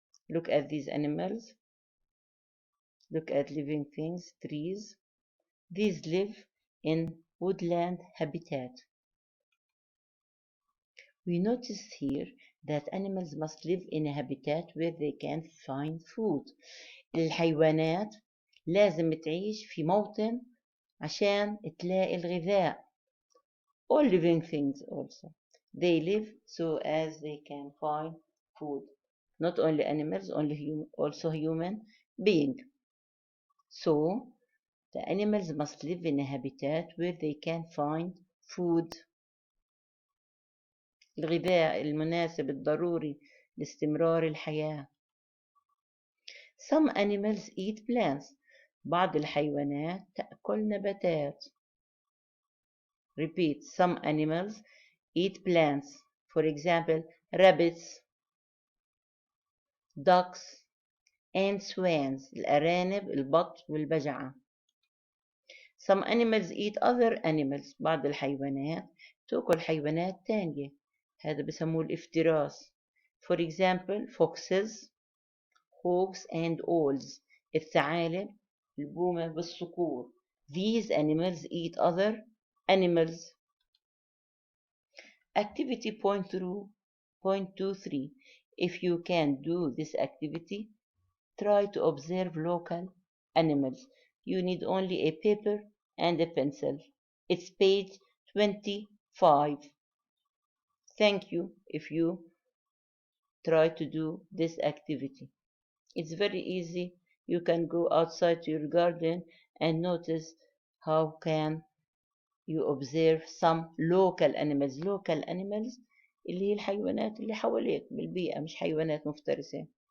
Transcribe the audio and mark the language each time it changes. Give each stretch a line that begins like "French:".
English: Look at these animals. Look at living things, trees. These live in woodland habitat. We notice here that animals must live in a habitat where they can find food.
Arabic: الحيوانات لازم تعيش في موطن عشان تلاقي الغذاء.
English: All living things also. They live so as they can find food. Not only animals, also human being. So, the animals must live in a habitat where they can find food.
Arabic: الغذاء المناسب الضروري لاستمرار الحياة.
English: Some animals eat plants.
Arabic: بعض الحيوانات تأكل نباتات.
English: Repeat, some animals eat plants. For example, rabbits, ducks, and swans.
Arabic: الأرانب، البط والبجعة.
English: Some animals eat other animals.
Arabic: بعض الحيوانات تأكل حيوانات تانية. هذا بسموه الافتراس.
English: For example, foxes, hawks and owls.
Arabic: الثعالب، البومة والصقور.
English: These animals eat other animals. Activity point 23. If you can do this activity, try to observe local animals. You need only a paper and a pencil. It's page 25. Thank you if you try to do this activity. It's very easy. You can go outside to your garden and notice how can you observe some local animals.
Arabic: Local animals اللي هي الحيوانات اللي حواليك بالبيئة، مش حيوانات مفترسة.